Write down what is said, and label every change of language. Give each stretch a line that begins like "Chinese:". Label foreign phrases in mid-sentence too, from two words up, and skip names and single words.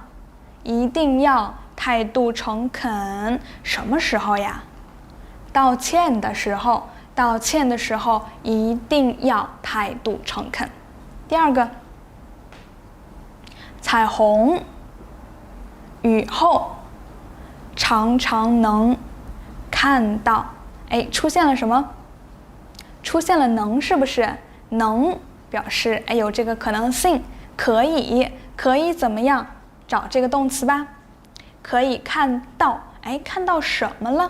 Chinese: 一定要態度誠懇。什麼時候呀？道歉的時候，道歉的時候一定要態度誠懇。第二個，彩虹，雨後，常常能看到。哎，出現了什麼？出現了能，是不是？能表示哎有這個可能性，可以怎麼樣？找這個動詞吧。可以看到，哎，看到什麼了？